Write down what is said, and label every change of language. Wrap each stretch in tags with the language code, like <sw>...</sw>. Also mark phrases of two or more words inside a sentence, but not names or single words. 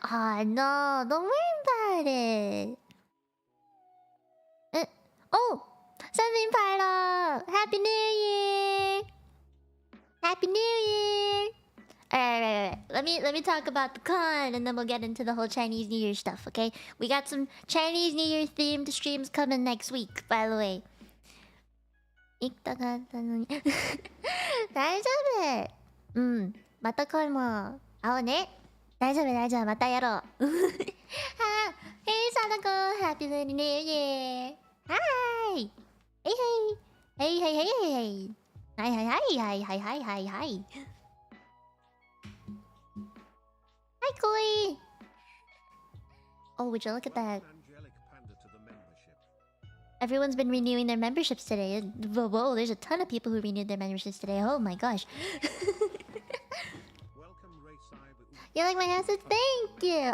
<en>Oh, no. Don't worry about it. Oh, something Pyro. Happy New Year. Alright. Let me talk about the con, and then we'll get into the whole Chinese New Year stuff, okay? We got some Chinese New Year themed streams coming next week, by the way.</en> <ja>大丈夫。また今度会おうね。大丈夫大丈夫、またやろう。</ja> <en>はあ、Hey Sadako, Happy Lunar New Year. Hi. Hey hey. Hey hey hey hey hey. Hi hi hi hi hi hi hi. Hi Koi. Oh, would you look at that? Everyone's been renewing their memberships today. Whoa, there's a ton of people who renewed their memberships today. Oh my gosh. You like my assets? Thank you!</en>